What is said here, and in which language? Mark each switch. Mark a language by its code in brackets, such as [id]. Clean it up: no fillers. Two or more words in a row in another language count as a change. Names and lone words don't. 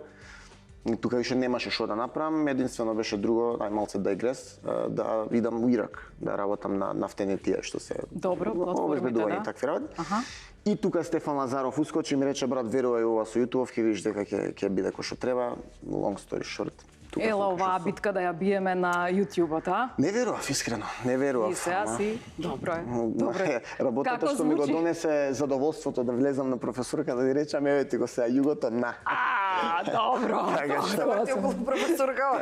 [mk] И тука више немаше што да направам, единствено беше друго, малце дайгрес, да идам во Ирак, да работам на нафтени тие што се Добро, платформите, обезбедување да. и такви работи. Аха. И тука Стефан Лазаров ускочи и ми рече, брат, верувај ова со YouTube, ќе видиш дека ќе биде кој што треба. [en] Long story short. [mk] тука Ела сум оваа кај што сум. битка да ја биеме на YouTube-от, а? Не верував, искрено, не верував. И сега ама- си, добро е. Добро е. Работата Како што ми го звучи? донесе задоволството да влезам на професорка да ја речам, еве ти го сега југото на. Добро. Така што- Тоа Ти се- околу професорка.